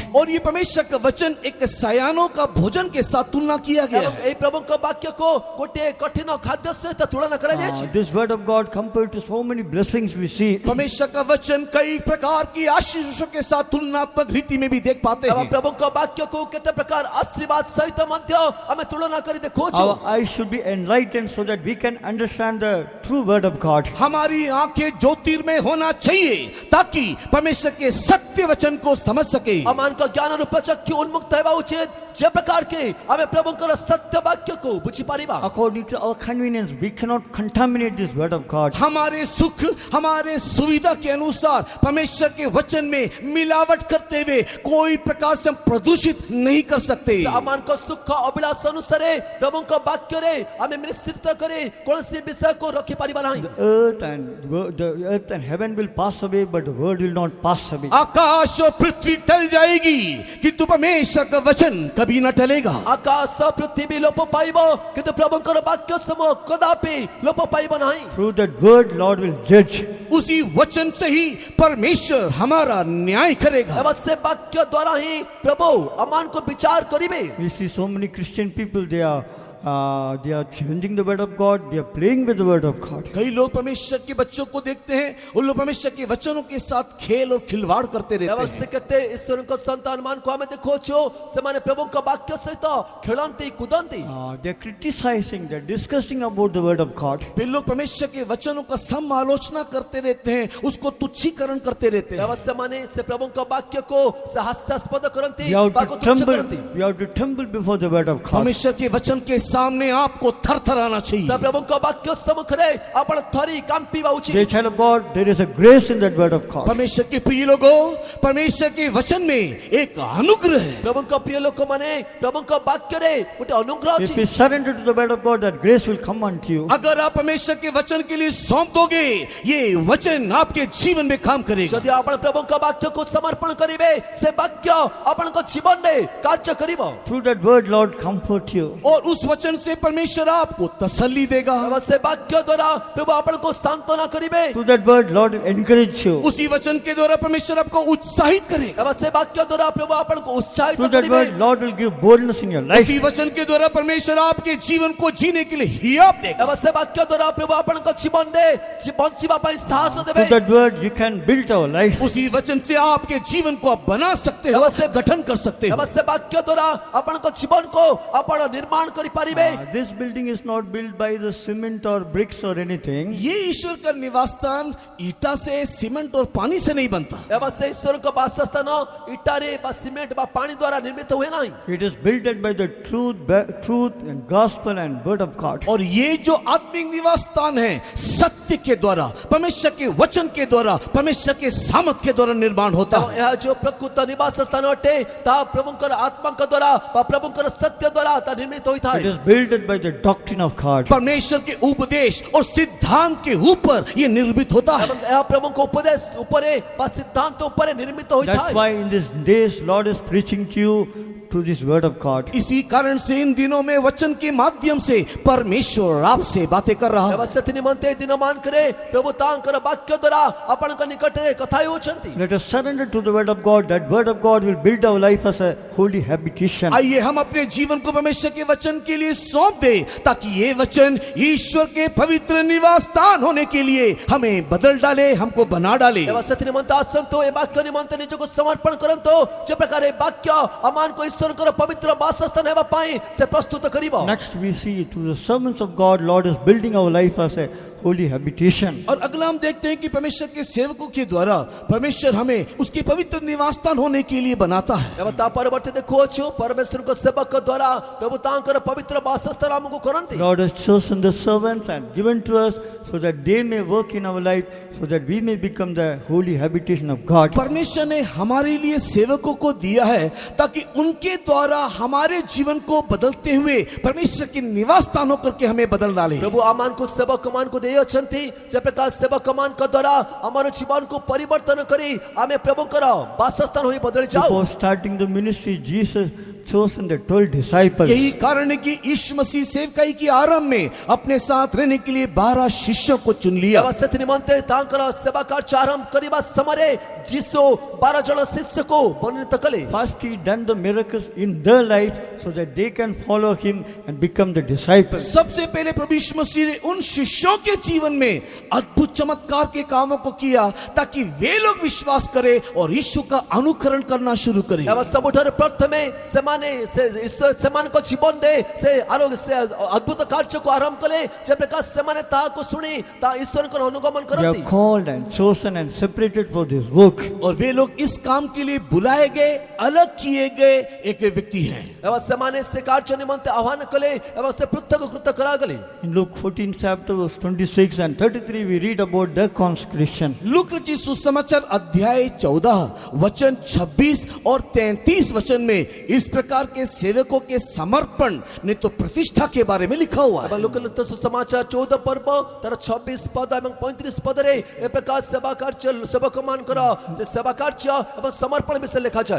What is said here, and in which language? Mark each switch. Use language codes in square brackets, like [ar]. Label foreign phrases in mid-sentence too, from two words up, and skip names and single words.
[hi] और ये परमेश्वर का वचन एक सयानों का भोजन के साथ तुलना किया गया [or] ଏବଂ [hi] है। [or] এই ପ୍ରଭୁଙ୍କ ବାକ୍ୟକୁ ଗୋଟେ କଠିନ ଖାଦ୍ୟ ସହିତ ତୁଳନା କରାଯାଇଛି। [en] This word of God compared to so many blessings we see. [hi] परमेश्वर का वचन कई प्रकार की आशीषों के साथ तुलनात्मक रीति में भी देख पाते [or] ଏବଂ [hi] हैं। [or] ପ୍ରଭୁଙ୍କ ବାକ୍ୟକୁ କେତେ ପ୍ରକାର ଆଶୀର୍ବାଦ ସହିତ ମଧ୍ୟ ଆମେ ତୁଳନା କରି ଦେଖୁଛୁ। [en] Our eyes should be enlightened so that we can understand the true word of God. [hi] हमारी आंखें ज्योतिर्मय होना चाहिए ताकि परमेश्वर के सत्य वचन को समझ सके। [or] ଆମମାନଙ୍କ ଜ୍ଞାନ ରୂପ ଚକ୍ଷୁ ଉନ୍ମୁକ୍ତ ହେବା ଉଚିତ, ଯେ ପ୍ରକାର କି ଆମେ ପ୍ରଭୁଙ୍କର ସତ୍ୟ ବାକ୍ୟକୁ ବୁଝିପାରିବା। [en] According to our convenience, we cannot contaminate this word of God. [hi] हमारे सुख, हमारे सुविधा के अनुसार परमेश्वर के वचन में मिलावट करते हुए कोई प्रकार से हम प्रदूषित नहीं कर सकते। [or] ଆମମାନଙ୍କ ସୁଖ ଅଭିଳାଷ ଅନୁସାରେ ପ୍ରଭୁଙ୍କ ବାକ୍ୟ ବାକ୍ୟରେ ଆମେ ମିଶ୍ରିତ କରି କୌଣସି ବିଷୟକୁ ରଖିପାରିବା ନାହିଁ। [en] The earth and heaven will pass away, but the word will not pass away. [hi] आकाश और पृथ्वी टल जाएगी किंतु परमेश्वर का वचन कभी न टलेगा। [or] ଆକାଶ ପୃଥିବୀ ଲୋପ ପାଇବ କିନ୍ତୁ ପ୍ରଭୁଙ୍କର ବାକ୍ୟ ସମୂହ କଦାପି ଲୋପ ପାଇବ ନାହିଁ। [en] Through that word, Lord will judge. [hi] उसी वचन से ही परमेश्वर हमारा न्याय करेगा। [or] ଏବଂ ସେ ବାକ୍ୟ ଦ୍ୱାରା ହିଁ ପ୍ରଭୁ ଆମମାନଙ୍କୁ ବିଚାର କରିବେ। [en] We see so many Christian people, they are changing the word of God, they are playing with the word of God. [hi] कई लोग परमेश्वर के बच्चों को देखते हैं, उन लोग परमेश्वर के वचनों के साथ खेल और खिलवाड़ करते रहते [or] ଏବଂ [hi] हैं। [or] ସେ କେତେ ଈଶ୍ୱରଙ୍କ ସନ୍ତାନମାନଙ୍କୁ ଆମେ ଦେଖୁଛୁ ସେମାନେ ପ୍ରଭୁଙ୍କ ବାକ୍ୟ ସହିତ ଖେଳନ୍ତି କୁଦନ୍ତି। [en] They are criticizing, they are discussing about the word of God. [hi] वे लोग परमेश्वर के वचनों का समालोचना करते रहते हैं, उसको तुच्छीकरण करते रहते हैं। [or] ଏବଂ ସେମାନେ ସେ ପ୍ରଭୁଙ୍କ ବାକ୍ୟକୁ ସେ ହାସ୍ୟାସ୍ପଦ କରନ୍ତି [en] We have [or] ବା [en] to [or] ତୁଚ୍ଛ [en] tremble, [or] କରନ୍ତି। [en] we have to tremble before the word of God. [hi] परमेश्वर के वचन के सामने आपको थरथराना [or] ସେ [hi] चाहिए। [or] ପ୍ରଭୁଙ୍କ ବାକ୍ୟ ସମ୍ମୁଖରେ ଆପଣ ଥରି କାମ୍ପିବା [en] Dear [or] ଉଚିତ। [en] child of God, there is a grace in that word of God. [hi] परमेश्वर के प्रिय लोगों, परमेश्वर के वचन में एक अनुग्रह है। [or] ପ୍ରଭୁଙ୍କ ପ୍ରିୟ ଲୋକମାନେ ପ୍ରଭୁଙ୍କ ବାକ୍ୟରେ ଗୋଟେ ଅନୁଗ୍ରହ [en] If [or] ଅଛି। [en] we surrender to the word of God, that grace will come unto you. [hi] अगर आप परमेश्वर के वचन के लिए सौंप दोगे, ये वचन आपके जीवन में काम करेगा। [or] ଯଦି ଆପଣ ପ୍ରଭୁଙ୍କ ବାକ୍ୟକୁ ସମର୍ପଣ କରିବେ ସେ ବାକ୍ୟ ଆପଣଙ୍କ ଜୀବନରେ କାର୍ଯ୍ୟ କରିବ। [en] Through that word, Lord, comfort you. [hi] और उस वचन से परमेश्वर आपको तसल्ली देगा। [or] ଏବଂ ସେ ବାକ୍ୟ ଦ୍ୱାରା ପ୍ରଭୁ ଆପଣଙ୍କୁ ସାନ୍ତ୍ୱନା କରିବେ। [en] Through that word, Lord will encourage you. [hi] उसी वचन के द्वारा परमेश्वर आपको उत्साहित करेगा। [or] ଏବଂ ସେ ବାକ୍ୟ ଦ୍ୱାରା ପ୍ରଭୁ ଆପଣଙ୍କୁ ଉତ୍ସାହିତ [en] Through that [or] କରିବେ। [en] word, Lord will give boldness in your life. [hi] उसी वचन के द्वारा परमेश्वर आपके जीवन को जीने के लिए हियाव देगा। [or] ଏବଂ ସେ ବାକ୍ୟ ଦ୍ୱାରା ପ୍ରଭୁ ଆପଣଙ୍କ ଜୀବନରେ ବଞ୍ଚିବା ପାଇଁ ସାହସ ଦେବେ। [en] Through that word, you can build our life. [hi] उसी वचन से आपके जीवन को आप बना सकते हो, गठन कर सकते हो। [or] ଏବଂ ସେ ବାକ୍ୟ ଦ୍ୱାରା ଆପଣଙ୍କ ଜୀବନକୁ ଆପଣ ନିର୍ମାଣ କରିପାରିବେ। [en] This building is not built by the cement or bricks or anything. [hi] ये ईश्वर का निवास स्थान ईटा से, सीमेंट और पानी से नहीं बनता। [or] ଏବଂ ସେ ଈଶ୍ୱରଙ୍କ ବାସସ୍ଥାନ ଇଟାରେ ବା ସିମେଣ୍ଟ ବା ପାଣି ଦ୍ୱାରା ନିର୍ମିତ ହୁଏ ନାହିଁ। [en] It is built by the truth and gospel and word of God. [hi] और ये जो आत्मिक निवास स्थान है, सत्य के द्वारा, परमेश्वर के वचन के द्वारा, परमेश्वर के सामर्थ के द्वारा निर्माण होता [or] ଏବଂ [hi] है। [or] ଏହା ଯୋଉ ପ୍ରକୃତ ନିବାସ ସ୍ଥାନ ଅଟେ ତାହା ପ୍ରଭୁଙ୍କର ଆତ୍ମାଙ୍କ ଦ୍ୱାରା ବା ପ୍ରଭୁଙ୍କର ସତ୍ୟ ଦ୍ୱାରା ତାହା ନିର୍ମିତ ହୋଇଥାଏ। [en] It is built by the doctrine of God. [hi] परमेश्वर के उपदेश और सिद्धांत के ऊपर ये निर्मित होता है। [or] ଏବଂ ଏହା ପ୍ରଭୁଙ୍କ ଉପଦେଶ ଉପରେ ବା ସିଦ୍ଧାନ୍ତ ଉପରେ ନିର୍ମିତ [en] That's [or] ହୋଇଥାଏ। [en] why in these days, Lord is preaching to you through this word of God. [hi] इसी कारण से इन दिनों में वचन के माध्यम से परमेश्वर आपसे बातें कर रहा है। [or] ଏବଂ ସେଥି ନିମନ୍ତେ ଦିନ ମାନଙ୍କରେ ପ୍ରଭୁ ତାଙ୍କର ବାକ୍ୟ ଦ୍ୱାରା ଆପଣଙ୍କ ନିକଟରେ କଥା ହେଉଛନ୍ତି। [en] Let us surrender to the word of God. That word of God will build our life as a holy habitation. [hi] आइए हम अपने जीवन को परमेश्वर के वचन के लिए सौंप दे, ताकि ये वचन ईश्वर के पवित्र निवास स्थान होने के लिए हमें बदल डाले, हमको बना डाले। [or] ଏବଂ ସେଥି ନିମନ୍ତେ ଆସନ୍ତୁ ଏ ବାକ୍ୟ ନିମନ୍ତେ ନିଜକୁ ସମର୍ପଣ କରନ୍ତୁ। ଯେ ପ୍ରକାର ଏ ବାକ୍ୟ ଆମମାନଙ୍କୁ ଈଶ୍ୱରଙ୍କର ପବିତ୍ର ବାସସ୍ଥାନ ହେବା ପାଇଁ ସେ ପ୍ରସ୍ତୁତ କରିବ। [en] Next, we see through the servants of God, Lord is building our life as a holy habitation. [hi] और अगला हम देखते हैं कि परमेश्वर के सेवकों के द्वारा परमेश्वर हमें उसके पवित्र निवास स्थान होने के लिए बनाता है। [or] ଏବଂ ତା ପରବର୍ତ୍ତୀ ଦେଖୁଅଛୁ ପରମେଶ୍ୱରଙ୍କ ସେବକ ଦ୍ୱାରା ପ୍ରଭୁ ତାଙ୍କର ପବିତ୍ର ବାସସ୍ଥାନ ଆମକୁ କରନ୍ତି। [en] Lord has chosen the servants and given to us so that they may work in our life, so that we may become the holy habitation of God. [hi] परमेश्वर ने हमारे लिए सेवकों को दिया है ताकि उनके द्वारा हमारे जीवन को बदलते हुए परमेश्वर के निवास स्थान होकर के हमें बदल डाले। [or] ପ୍ରଭୁ ଆମମାନଙ୍କୁ ସେବକମାନଙ୍କୁ ଦେଇଅଛନ୍ତି ଯେ ପ୍ରକାର ସେବକମାନଙ୍କ ଦ୍ୱାରା ଆମର ଜୀବନକୁ ପରିବର୍ତ୍ତନ କରି ଆମେ ପ୍ରଭୁଙ୍କର ବାସସ୍ଥାନ ହୋଇ ବଦଳି ଯାଉ। [en] Before starting the ministry, Jesus chosen the 12 disciples. [hi] यही कारण है कि यीशु मसीह सेवकाई के आरंभ में अपने साथ रहने के लिए 12 शिष्यों को चुन लिया। [or] ଏବଂ ସେଥି ନିମନ୍ତେ ତାଙ୍କର ସେବା କାର୍ଯ୍ୟ ଆରମ୍ଭ କରିବା ସମୟରେ ଯୀଶୁ 12 ଜଣ ଶିଷ୍ୟକୁ ମନୋନୀତ କଲେ। [en] First, he done the miracles in their life so that they can follow him and become the disciples. [hi] सबसे पहले प्रभु यीशु मसीह ने उन शिष्यों के जीवन में अद्भुत चमत्कार के कामों को किया ताकि वे लोग विश्वास करें और यीशु का अनुकरण करना शुरू करें। [or] ଏବଂ ସବୁଠାରୁ ପ୍ରଥମେ ସେମାନଙ୍କ ଜୀବନରେ ସେ ଅଦ୍ଭୁତ କାର୍ଯ୍ୟକୁ ଆରମ୍ଭ କଲେ ଯେ ପ୍ରକାର ସେମାନେ ତାହାକୁ ଶୁଣି ତା ଈଶ୍ୱରଙ୍କର ଅନୁଗମନ [en] They [or] କରନ୍ତି। [en] are called and chosen and separated for this work. [hi] और वे लोग इस काम के लिए बुलाए गए, अलग किए गए एक व्यक्ति हैं। [or] ଏବଂ ସେମାନେ ସେ କାର୍ଯ୍ୟ ନିମନ୍ତେ ଆହ୍ୱାନ କଲେ ଏବଂ ସେ ପୃଥକୀକୃତ କରାଗଲେ। [en] In Luke 14 chapter verse 26 and 33 we read about their consecration. [hi] लूक रचित सुसमाचार अध्याय 14 वचन 26 और 33 वचन में इस प्रकार प्रकार के सेवकों के समर्पण ने तो प्रतिष्ठा के बारे में लिखा हुआ है। [or] ଏବଂ ଲୋକଲିଖିତ ସୁସମାଚାର 14 ପର୍ବ ତାର 26 ପଦ ଏବଂ 35 ପଦରେ ଏ ପ୍ରକାର ସେବା କାର୍ଯ୍ୟ ସେବକ ମାନଙ୍କର ସେ ସେବା କାର୍ଯ୍ୟ ଏବଂ ସମର୍ପଣ ବିଷୟରେ ଲେଖାଯାଏ।